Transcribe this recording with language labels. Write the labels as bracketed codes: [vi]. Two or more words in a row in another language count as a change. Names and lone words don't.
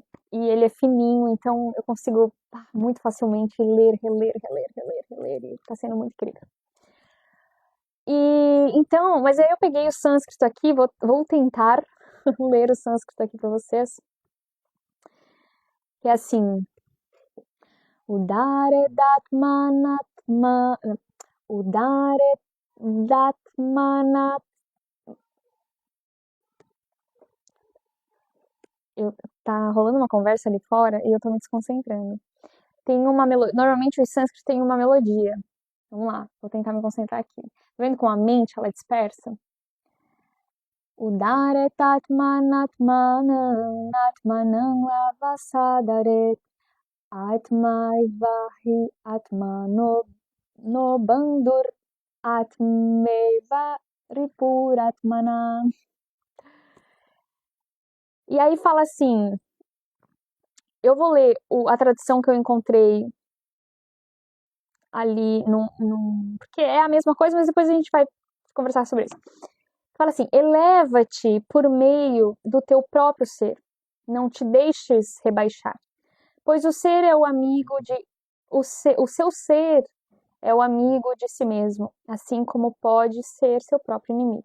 [pt] E ele é fininho, então eu consigo muito facilmente ler, reler, e tá sendo muito incrível. E então, mas aí eu peguei o sânscrito aqui, vou tentar ler o sânscrito aqui para vocês. Que é assim: [sa] Udare datmanatma, Udare datmanat. [pt] Tá rolando uma conversa ali fora e eu tô me desconcentrando. Tem uma melodia. Normalmente o sânscrito tem uma melodia. Vamos lá, vou tentar me concentrar aqui. Tá vendo como a mente ela é dispersa? [sa] Udare tatmanatmanam atmanam lavasadare atmaivahi atmano no bandur atmeva ripuratmana. [pt] E aí fala assim, eu vou ler a tradução que eu encontrei ali porque é a mesma coisa, mas depois a gente vai conversar sobre isso. Fala assim: eleva-te por meio do teu próprio ser, não te deixes rebaixar, pois o ser é o amigo de o seu ser é o amigo de si mesmo, assim como pode ser seu próprio inimigo.